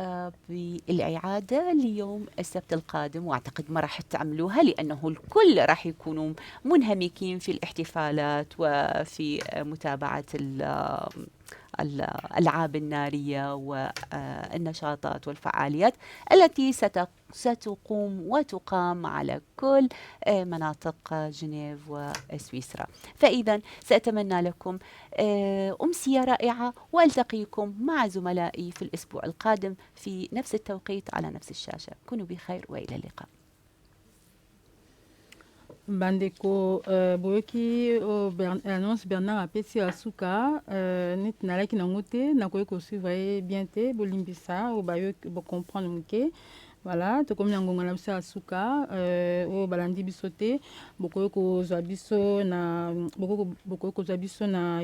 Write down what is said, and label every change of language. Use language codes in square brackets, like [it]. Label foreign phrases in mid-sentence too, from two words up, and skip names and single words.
[ar] بالإعادة ليوم السبت القادم، وأعتقد ما راح تعملوها لأنه الكل راح يكونوا منهمكين في الاحتفالات وفي متابعة الألعاب النارية والنشاطات والفعاليات التي ستقوم وتقام على كل مناطق جنيف وسويسرا. فإذا سأتمنى لكم أمسية رائعة، وألتقيكم مع زملائي في الأسبوع القادم في نفس التوقيت على نفس الشاشة. كونوا بخير وإلى اللقاء. [ln] bandeko boyoki annonce Bernard apesi ya suka neti nalaki nango te nakoki kosuivre ye bien te bolimbisa oyo bayoki bocomprendre moke. Voilà, tokomi na ngonga na biso ya suka oyo balandi biso te bokoki kozwa biso na